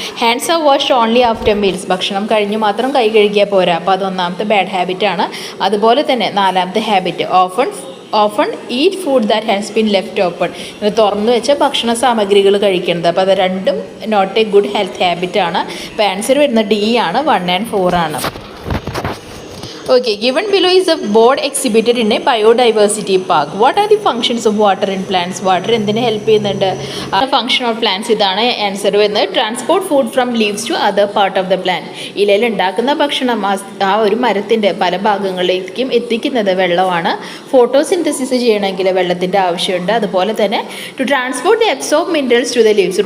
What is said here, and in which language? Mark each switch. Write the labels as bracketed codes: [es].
[en] Hands are washed only after meals. [ml] ഭക്ഷണം കഴിഞ്ഞ് മാത്രം കൈ കഴുകിയാൽ പോരാ. അപ്പോൾ അത് ഒന്നാമത്തെ ബാഡ് ഹാബിറ്റാണ്. അതുപോലെ തന്നെ നാലാമത്തെ habit [en] Often eat food that has been left open. [ml] തുറന്നു വെച്ച ഭക്ഷണ സാമഗ്രികൾ കഴിക്കുന്നത്. അപ്പോൾ അത് രണ്ടും [en] not a good health [ml] ഹാബിറ്റാണ്. അപ്പോൾ ആൻസർ വരുന്നത് ഡി ആണ്. 1 and 4 ആണ്. [en] Okay, given below is a board exhibited in a biodiversity park. What are the functions of water in plants? [ml] Water എന്തിനെ ഹെൽപ്പ് ചെയ്യുന്നുണ്ട്? [en] function of plants [ml] ഇതാണ് answer വരുന്നത്. [en] Transport food from leaves to other part of the plant. [ml] ഇലയിൽ ഉണ്ടാക്കുന്ന ഭക്ഷണം ആ ഒരു മരത്തിൻ്റെ പല ഭാഗങ്ങളിലേക്കും എത്തിക്കുന്നത് വെള്ളമാണ്. ഫോട്ടോസിന്തസിസ് ചെയ്യണമെങ്കിൽ വെള്ളത്തിൻ്റെ ആവശ്യമുണ്ട്. അതുപോലെ തന്നെ [en] To transport the absorb minerals to the leaves.